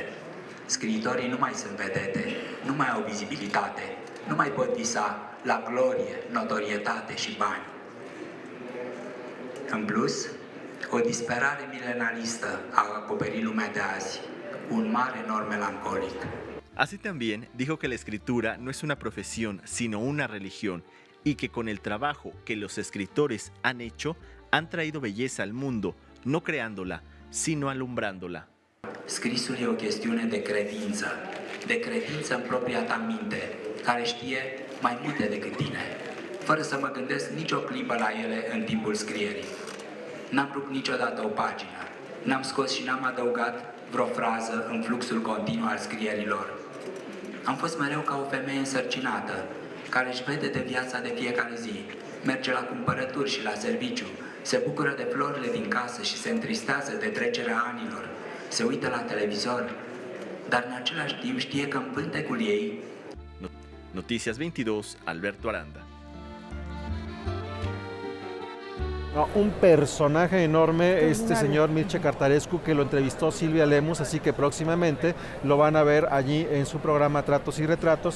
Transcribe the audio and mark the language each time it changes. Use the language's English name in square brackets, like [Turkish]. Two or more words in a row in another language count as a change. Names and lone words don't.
[Romanian] Scriitorii nu mai sunt vedete, nu mai au vizibilitate, nu mai pot visa la glorie, notorietate și bani. În plus, o disperare milenalistă a acoperit lumea de azi, un mare nor melancolic. [Spanish] Así también dijo que la escritura no es una profesión, sino una religión, y que con el trabajo que los escritores han hecho, han traído belleza al mundo, no creándola, sino alumbrándola. [Romanian] Scrisul e o chestiune de credință în propria ta minte, care știe mai multe decât tine, fără să mă gândesc nicio clipă la ele în timpul scrierii. N-am rupt niciodată o pagină, n-am scos și n-am adăugat vreo frază în fluxul continuu al scrierilor. Am fost mereu ca o femeie însărcinată, care își vede de viața de fiecare zi, merge la cumpărături și la serviciu, se bucură de florile din casă și se întristează de trecerea anilor, se uită la televizor, dar în același timp știe că în pântecul ei... [Spanish] Noticias 22, Alberto Aranda. Un personaje enorme, este señor Mircea Cărtărescu, que lo entrevistó Silvia Lemus, así que próximamente lo van a ver allí en su programa Tratos y Retratos.